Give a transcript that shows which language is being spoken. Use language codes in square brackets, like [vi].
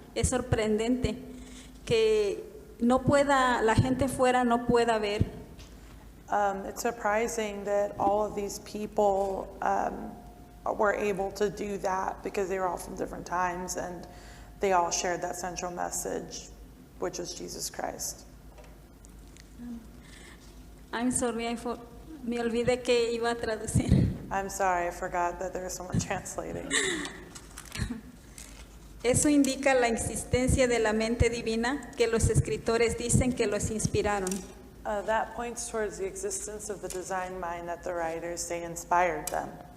[es] Es sorprendente que la gente fuera no pueda ver. [en] It's surprising that all of these people were able to do that because they were all from different times and they all shared that central message, which is Jesus Christ. I'm sorry, [es] me olvidé que iba a traducir. [en] I'm sorry, I forgot that there was someone translating. [es] Eso indica la existencia de la mente divina que los escritores dicen que los inspiraron. [en] That points towards the existence of the design mind that the writers say inspired them.